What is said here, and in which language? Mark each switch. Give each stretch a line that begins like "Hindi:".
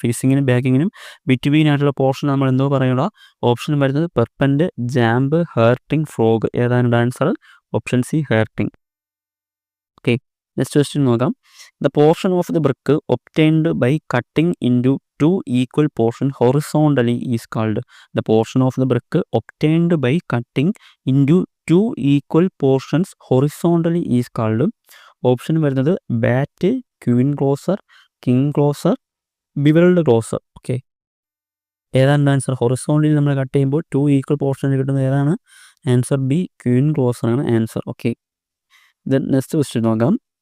Malayalam: ഫേസിങ്ങിനും ബാക്കിങ്ങിനും between ആയിട്ടുള്ള portion നമ്മൾ എന്തോ പറയുക? ഓപ്ഷൻ വരുന്നത് പെർപെൻഡ്, ജാമ്പ്, ഹേർട്ടിംഗ്, ഫ്രോഗ്. ഏതാണ് answer? Option C, hurting. Okay, next question നോക്കാം.
English: The portion of the brick obtained by cutting into two equal portions horizontally is called. The portion of the brick obtained by cutting into two equal portions horizontally is called.
Malayalam: Option വരുന്നത് bat, Queen closer, king closer, bevelled closer. Okay, ഏതാണ് answer? Horizontally നമ്മൾ cut ചെയ്യുമ്പോൾ 2 equal portion കിട്ടുന്നത് ഏതാണ്? Answer B, Queen closer ആണ് answer. Okay, then next question നോക്കാം.